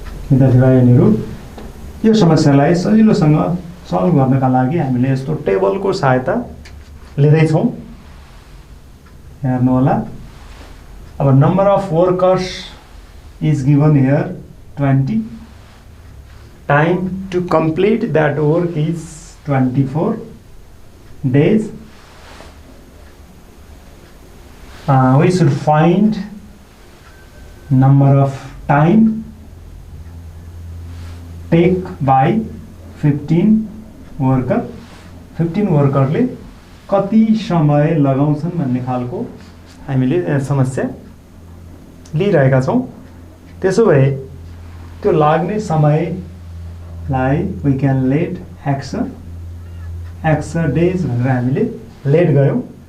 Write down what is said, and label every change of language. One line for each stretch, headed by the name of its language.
Nepali: विद्यार्थी भाइहरू, यो समस्यालाई सजिलोसँग सल्भ गर्नका लागि हामीले यस्तो टेबलको सहायता लिँदैछौँ। हेर्नु होला।
English: अब number of workers is given here 20, time to complete that work is 24 days. We should find number of time take by 15 worker.
Nepali: 15 वर्करले कति समय लगाउँछन् भन्ने खालको हामीले समस्या लिइरहेका छौँ। त्यसो भए त्यो लाग्ने समयलाई
English: we can let x days
Nepali: भनेर हामीले लेट गयौँ।